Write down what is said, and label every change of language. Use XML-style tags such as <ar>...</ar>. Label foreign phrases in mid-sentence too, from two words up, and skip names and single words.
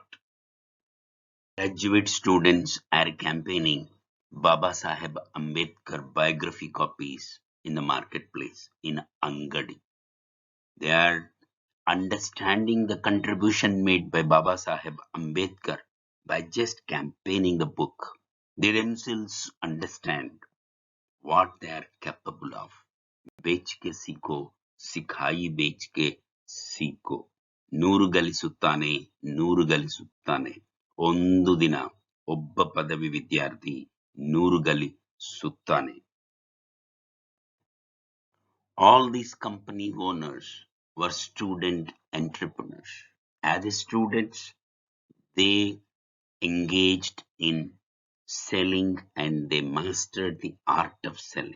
<en>Graduate students are campaigning Baba Saheb Ambedkar biography copies in the marketplace in Angadi. They are understanding the contribution made by Baba Saheb Ambedkar by just campaigning the book. They themselves understand what they are capable of.</en> <hi>बेच के सीखो, सिखाई बेच के सीखो.</hi> <kn>ನೂರು ಗಳಿಸುತ್ತಾನೆ, ನೂರು ಗಳಿಸುತ್ತಾನೆ. ಒಂದು ದಿನ ಒಬ್ಬ ಪದವಿ ವಿದ್ಯಾರ್ಥಿ ನೂರು ಗಳಿಸುತ್ತಾನೆ.</kn> <en>All these company owners were student entrepreneurs. As students, they engaged in selling and they mastered the art of selling.</en>